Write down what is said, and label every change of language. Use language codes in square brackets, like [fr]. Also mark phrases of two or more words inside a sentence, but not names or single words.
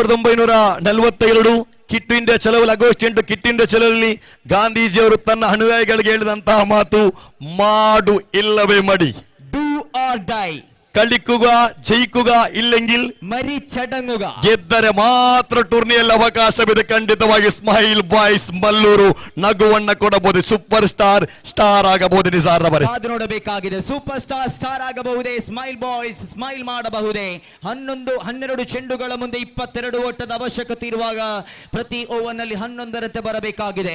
[kn] 1942 ಕಿಟ್ ಇಂಡಿಯಾ ಚಳವಳಿ ಆಗಸ್ಟ್ 8 ಕಿಟ್ ಇಂಡಿಯಾ ಚಳವಳಿಯಲ್ಲಿ ಗಾಂಧೀಜಿಯವರು ತನ್ನ ಅನುಯಾಯಿಗಳಿಗೆ ಹೇಳಿದಂತಹ ಮಾತು, ಮಾಡು ಇಲ್ಲವೇ ಮಡಿ, [en] Do or die, [ml] കളിക്കുക ജയിക്കുക ഇല്ലെങ്കിൽ ಮರಿ ಚಡಂಗುಗ, [kn] ಗೆದ್ದರೆ ಮಾತ್ರ ಟೂರ್ನಿಯಲ್ಲಿ ಅವಕಾಶವಿದೆ. ಖಂಡಿತವಾಗಿ ಸ್ಮೈಲ್ ಬಾಯ್ಸ್ ಮಲ್ಲೂರು ನಗುವನ್ನ ಕೊಡಬಹುದು, [en] super star [kn] ಆಗಬಹುದು. ನಿಜಾರ್ ರವರೇ, ಕಾದು ನೋಡಬೇಕಾಗಿದೆ. [en] super star [kn] ಆಗಬಹುದೇ, ಸ್ಮೈಲ್ ಬಾಯ್ಸ್ ಸ್ಮೈಲ್ ಮಾಡಬಹುದೇ. 12 ಚೆಂಡುಗಳ ಮುಂದೆ 22 ಓಟದ ಅವಶ್ಯಕತೆ ಇರುವಾಗ ಪ್ರತಿ ಓವರ್ ನಲ್ಲಿ 11 ಬರಬೇಕಾಗಿದೆ.